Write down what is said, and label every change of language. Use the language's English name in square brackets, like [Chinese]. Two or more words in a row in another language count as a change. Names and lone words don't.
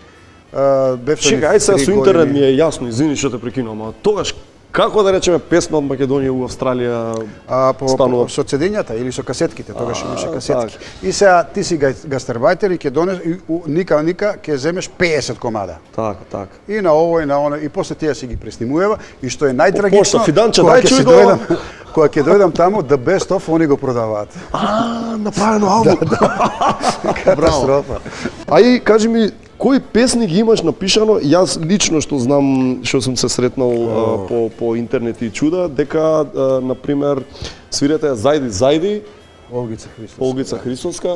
[Macedonian] Чекај, ај сега со интернет ми е јасно, извини што те прекинувам, ама тогаш Како да речеме песна од Македонија у Австралија станува? Со CD-њата или со касетките, тогаш имаше касетки. Так. И сега ти си гастарбајтер и ќе донес ника ќе земеш 50 комада. Така. И на ово и на оно и после тие си ги преснимувава и што е најтрагично, Пошта, Фиданче, кога дај ќе чуј си го. дојдам, кога ќе дојдам таму, [English] the best of [Macedonian] они го продаваат. Направено албум. Катастрофа. Ај кажи ми, кои песни ги имаш напишано? Јас лично што знам, што сум се сретнал по интернет и чуда, дека на пример свирете Зајди, Олгица Христовска.